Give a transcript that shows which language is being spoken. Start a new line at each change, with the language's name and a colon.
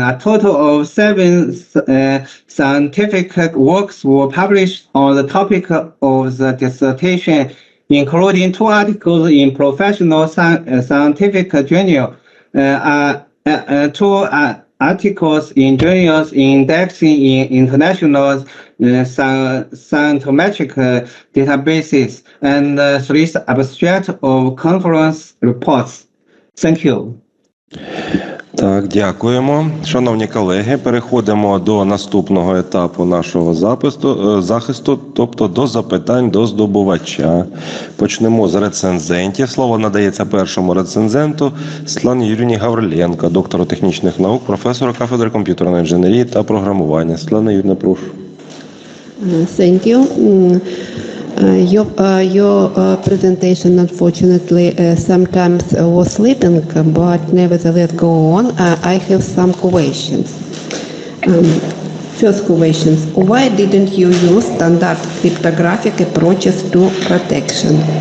English: A total of 7 scientific works were published on the topic of the dissertation, including 2 articles in professional scientific journal, 2 articles in journals indexing in international scientometric databases, and 3 abstracts of conference reports. Thank you.
Ukrainian: Так, дякуємо. Шановні колеги, переходимо до наступного етапу нашого захисту, тобто до запитань до здобувача. Почнемо з рецензентів. Слово надається першому рецензенту Світлані Юріївні Гавриленко, доктору технічних наук, професору кафедри комп'ютерної інженерії та програмування. Світлана Юріївна, прошу.
English: Thank you. Your presentation, unfortunately, sometimes was sleeping, but nevertheless go on. I have some questions. First questions. Why didn't you use standard cryptographic approaches to protection?